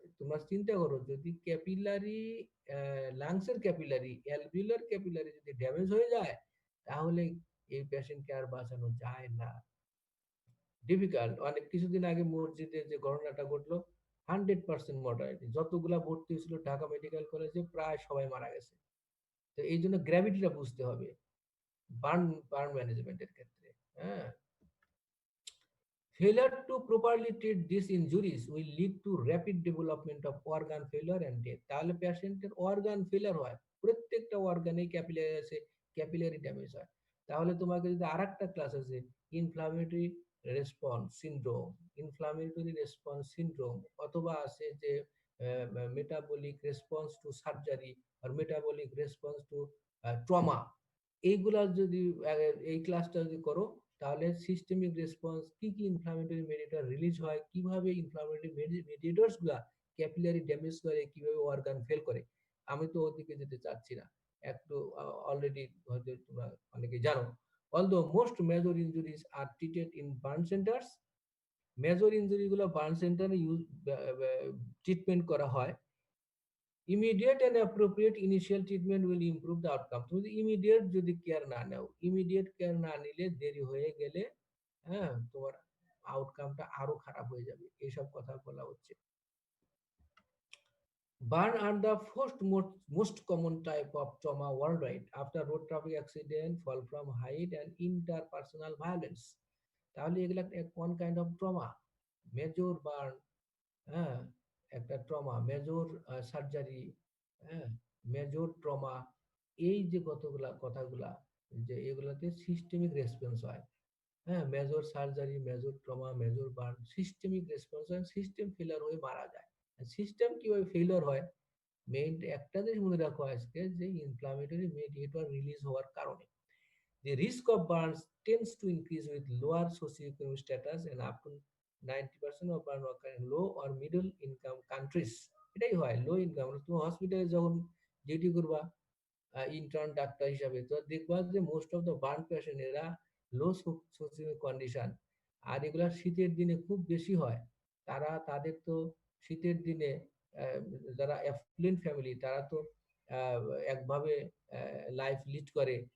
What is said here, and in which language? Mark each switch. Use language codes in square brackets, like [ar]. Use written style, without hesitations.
[bn] তোমরা চিন্তা করো, যদি ক্যাপিলারি, লাংসের ক্যাপিলারি, অ্যালভিউলার ক্যাপিলারি যদি ড্যামেজ হয়ে যায়, তাহলে এই পেশেন্টকে আর বাঁচানো যায় না, ডিফিকাল্ট। অনেক কিছুদিন আগে মসজিদে যে ঘটনাটা ঘটলো, 100% মর্টালিটি, যতগুলা ভর্তি হয়েছিল ঢাকা মেডিকেল কলেজে প্রায় সবাই মারা গেছে। তো এই জন্য গ্র্যাভিটিটা বুঝতে হবে বার্ন বার্ন ম্যানেজমেন্টের ক্ষেত্রে, হ্যাঁ। [en] Failure to properly treat these injuries will lead to rapid development of organ failure and death. [bn] তাহলে পেশেন্টের অর্গান ফেলিয়ার হয়, প্রত্যেকটা অর্গানে ক্যাপিলারি আছে, ক্যাপিলারি ড্যামেজ হয়। তাহলে তোমাকে যদি আরেকটা ক্লাস আছে inflammatory response syndrome, inflammatory response syndrome, অথবা আছে যে metabolic response to surgery আর metabolic response to trauma, এইগুলা যদি এই ক্লাসটা যদি করো, তাহলে সিস্টেমিক রেসপন্স কি কি ইনফ্লামেটরি মেডিয়েটর রিলিজ হয়, কিভাবে ইনফ্লামেটরি মেডিয়েটরস গুলা ক্যাপিলারি ড্যামেজ করে, কিভাবে অর্গান ফেল করে। আমি তো ওদিকে যেতে চাচ্ছি না, একটু অলরেডি হয়তো তোমরা অনেকে জানো। [en] Although most major injuries are treated in burn centers, [bn] major injury গুলো বার্ন সেন্টারে ট্রিটমেন্ট করা হয়। [en] Immediate and appropriate initial treatment will improve the outcome. [bn] তুমি ইমিডিয়েট যদি কেয়ার না নাও, ইমিডিয়েট কেয়ার না নিলে দেরি হয়ে গেলে, হ্যাঁ, তোমার আউটকামটা আরো খারাপ হয়ে যাবে। এইসব কথা বলা হচ্ছে। [en] Burn are the most common type of trauma worldwide after road traffic accident, fall from height, and interpersonal violence. [bn] তাহলে এগুলা কোন kind of trauma? Major burn, হ্যাঁ, একটা ট্রমা, মেজর সার্জারি, হ্যাঁ, মেজর ট্রমা, এই যে কতগুলা কথাগুলা, যে এগুলাতে সিস্টেমিক রেসপন্স হয়। হ্যাঁ, major surgery, major trauma, major burn, systemic response হয়, সিস্টেম ফেলার হয়ে মারা যায়। সিস্টেম কিভাবে ফেলিওর হয়? মেইন একটা জিনিস মনে রাখো আজকে, যে ইনফ্লামেটরি মেডিয়েটর রিলিজ হওয়ার কারণে [en] the risk of burns tends to increase with lower socioeconomic status, and up to 90% of burn occur in low or middle income countries. [bn] এটাই হয়, লো ইনকাম। তুমি হসপিটালে যখন ডিউটি করবা ইন্টার্ন ডাক্তার হিসাবে, তো দেখবা যে most of the burn patient এরা লো সোশিও কন্ডিশন। আর এগুলা শীতের দিনে খুব বেশি হয়। তাদের তো শীতের দিনে আহ, যারা অ্যাফ্লুয়েন্ট ফ্যামিলি, তারা তো আহ, একভাবে লাইফ লিড করে।